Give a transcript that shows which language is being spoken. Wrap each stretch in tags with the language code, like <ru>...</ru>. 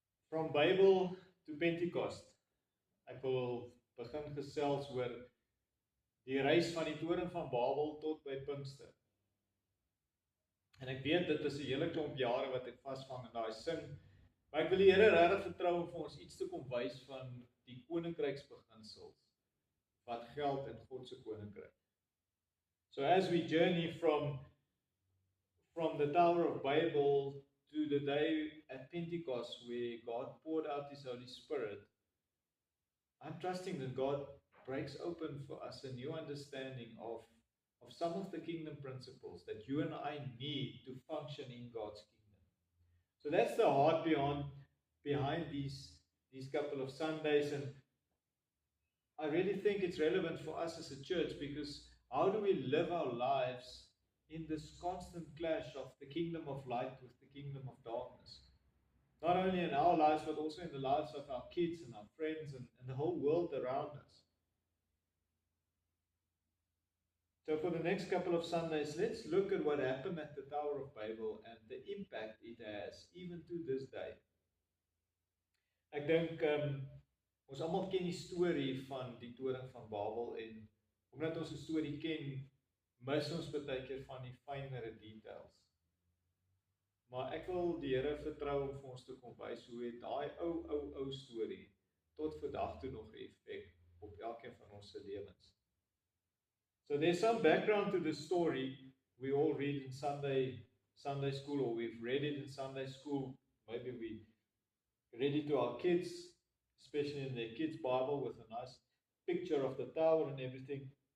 <en>From Bybel to Pentecost.</en> <af>Ek wil begin gesels oor die reis van die toring van Babel tot by Pinkster. En ek weet dit is 'n hele klomp jare wat ek vasvang in daai sin, maar ek wil die Here regtig vertrou om vir ons iets te kom wys van die koninkryksbeginsels wat geld in God se koninkryk.</af> <en>So as we journey from the Tower of Babel to the day at Pentecost where God poured out His Holy Spirit, I'm trusting that God breaks open for us a new understanding of some of the kingdom principles that you and I need to function in God's kingdom. So that's the heart behind these couple of Sundays, and I really think it's relevant for us as a church, because how do we live our lives in this constant clash of the kingdom of light with the kingdom of darkness? Not only in our lives, but also in the lives of our kids and our friends and the whole world around us. So for the next couple of Sundays, let's look at what happened at the Tower of Babel and the impact it has, even to this day.</en> <af>Ek dink ons almal ken die storie van die toring van Babel, en omdat ons die storie ken, mis ons baie keer van die fynere details. Maar ek wil die Here vertrou om vir ons te kom wys hoe het daai ou storie tot vandag toe nog 'n effek op elkeen van ons se lewens.</af> <en>So there's some background to the story we all read in Sunday school, or we've read it in Sunday school. Maybe we read it to our kids, especially in their kids' Bible with a nice picture of the tower and everything.</en>